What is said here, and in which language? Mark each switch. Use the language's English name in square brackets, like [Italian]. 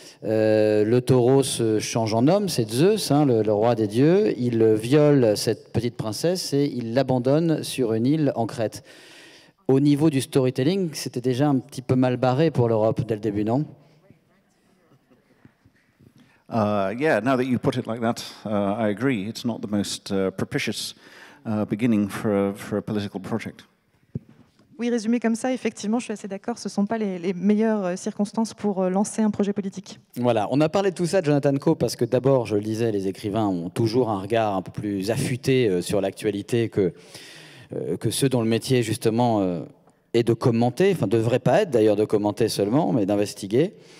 [French] Le taureau se change en homme, c'est Zeus, hein, le roi des dieux. Il viole cette petite princesse et il l'abandonne sur une île en Crète. Au niveau du storytelling, c'était déjà un petit peu mal barré pour l'Europe dès le début, non? [English] Yeah, now that you put it like that, I agree. It's not the most propitious beginning for a political project. [French] Oui, résumé comme ça, effectivement, je suis assez d'accord. Ce ne sont pas les meilleures circonstances pour lancer un projet politique. Voilà, on a parlé de tout ça, Jonathan Coe, parce que d'abord, je le disais, les écrivains ont toujours un regard un peu plus affûté sur l'actualité que ceux dont le métier, justement, est de commenter, enfin, devrait pas être d'ailleurs de commenter seulement, mais d'investiguer.